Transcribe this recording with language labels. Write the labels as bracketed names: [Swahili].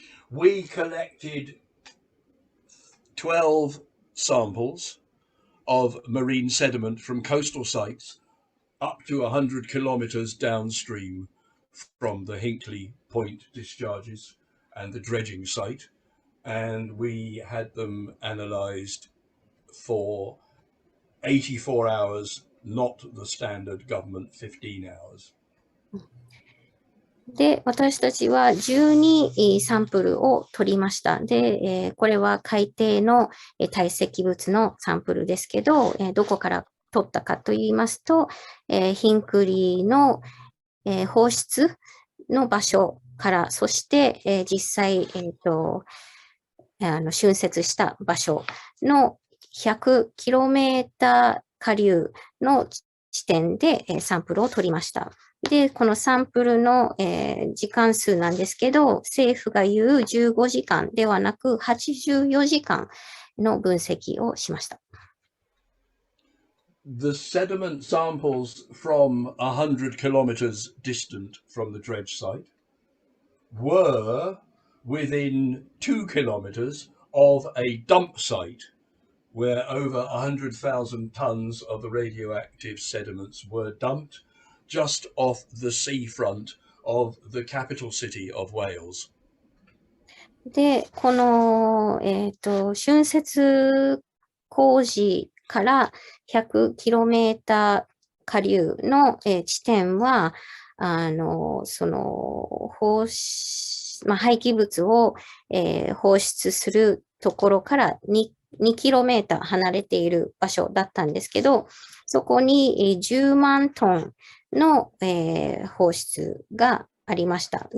[English] We collected 12 samples of marine sediment from coastal sites up to 100 kilometers downstream from the Hinkley Point discharges and the dredging site, and we had them analysed for 84 hours, not the standard government 15 hours. [Japanese] で、私たちは12サンプルを取りました。で、これは海底の堆積物のサンプルですけど、どこから取ったかといいますと、ヒンクリーの放出の場所から、そして、実際、浚渫した場所の 100km 下流の地点でサンプルを取りました。で、このサンプルの、時間数なんですけど、政府が言う15時間ではなく84時間の分析をしました。 [English] The sediment samples from 100 kilometers distant from the dredge site were within 2 kilometers of a dump site where over 100,000 tons of the radioactive sediments were dumped just off the seafront of the capital city of Wales. [Japanese] で、この、浚渫工事から100km 下流の、地点は、その廃棄物を、放出するところから2km 離れている場所だったんですけど、そこに10万トンの、放出がありました。